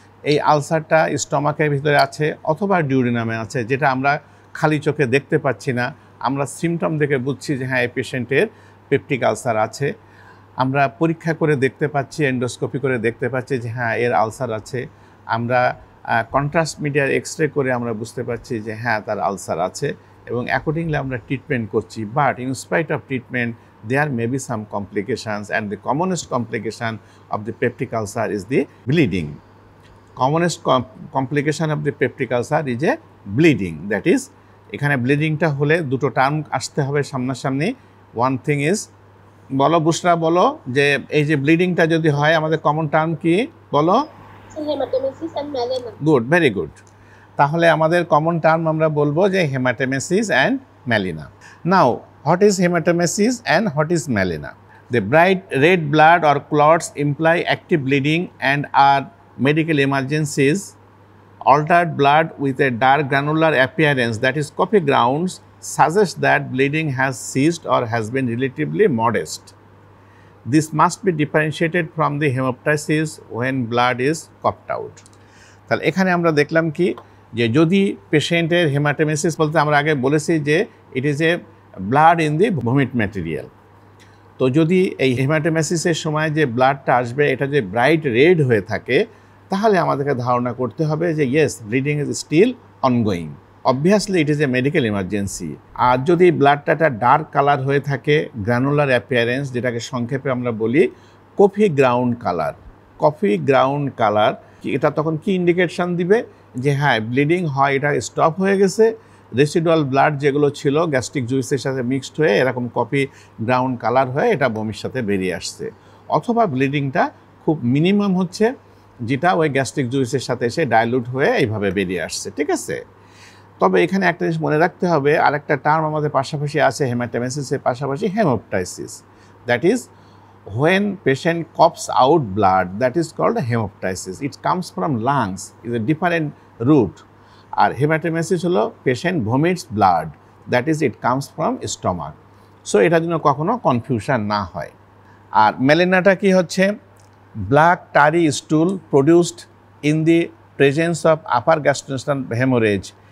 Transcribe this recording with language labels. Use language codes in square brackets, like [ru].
[bn] এই আলসারটা স্টমাকের ভিতরে আছে অথবা ডিউরিনামে আছে, যেটা আমরা খালি চোখে দেখতে পাচ্ছি না, আমরা সিমটম দেখে বুঝছি যে হ্যাঁ এই পেশেন্টের পেপটিক আলসার আছে। আমরা পরীক্ষা করে দেখতে পাচ্ছি, এন্ডোস্কোপি করে দেখতে পাচ্ছি যে হ্যাঁ এর আলসার আছে। আমরা কন্ট্রাস্ট মিডিয়ার এক্সরে করে আমরা বুঝতে পারছি যে হ্যাঁ তার আলসার আছে, এবং অ্যাকর্ডিংলি আমরা ট্রিটমেন্ট করছি। [en] But in spite of treatment there may be some complications, and the commonest complication of the peptic ulcer is the bleeding. Commonest complication of the peptic ulcer is a bleeding. That is, [bn] এখানে ব্লিডিংটা হলে দুটো term আসতে হবে সামনাসামনি। [en] one thing is, [bn] বলো বুশরা, বলো যে এই যে ব্লিডিংটা যদি হয় আমাদের কমন টার্ম কি বলো? [en] Haematemesis and melaena. Good, very good. [bn] তাহলে আমাদের কমন টার্ম আমরা বলবো যে হেমাটোমেসিস and Melina. [en] Now, what is hematemesis and what is melena? The bright red blood or clots imply active bleeding and are medical emergencies. Altered blood with a dark granular appearance, that is coffee grounds, suggests that bleeding has ceased or has been relatively modest. This must be differentiated from the hemoptysis when blood is coughed out. [bn] তাহলে এখানে আমরা দেখলাম কি, যে যদি পেশেন্টের হেমাটোমেসিস বলতে আমরা আগে বলেছি যে [en] It is a blood in the vomit material. [bn] তো যদি এই হেমাটোমেসিসের সময় যে ব্লাডটা আসবে এটা যে ব্রাইট রেড হয়ে থাকে, তাহলে আমাদেরকে ধারণা করতে হবে যে [en] Yes, bleeding is still ongoing. Obviously it is a medical emergency. [bn] আর যদি ব্লাডটা ডার্ক কালার হয়ে থাকে, গ্রানুলার অ্যাপিয়ারেন্স, যেটাকে সংক্ষেপে আমরা বলি coffee ground colour, coffee ground colour, এটা তখন কি ইন্ডিকেশন দিবে যে হ্যাঁ ব্লিডিং হয়, এটা স্টপ হয়ে গেছে। রেসিডুয়াল ব্লাড যেগুলো ছিল গ্যাস্ট্রিক জুইসের সাথে মিক্সড হয়ে এরকম কফি গ্রাউন্ড কালার হয়ে এটা বমির সাথে বেরিয়ে আসছে, অথবা ব্লিডিংটা খুব মিনিমাম হচ্ছে, যেটা ওই গ্যাস্ট্রিক জুইসের সাথে এসে ডাইলুট হয়ে এইভাবে বেরিয়ে আসছে। ঠিক আছে, তবে এখানে একটা জিনিস মনে রাখতে হবে, আরেকটা টার্ম আমাদের পাশাপাশি আছে হেমাটোমেসিসের পাশাপাশি, haemoptysis. [en] That is when patient coughs out blood, that is called hemoptysis. It comes from lungs, is a different root. [bn] আর হেমাটোমেসিস হলো [en] Patient vomits blood, that is it comes from stomach. [bn] So এটার জন্য কখনো কনফিউশন না হয়। আর মেলেনাটা কি হচ্ছে, [en] Black tarry stool produced in the presence of upper gastrointestinal haemorrhage.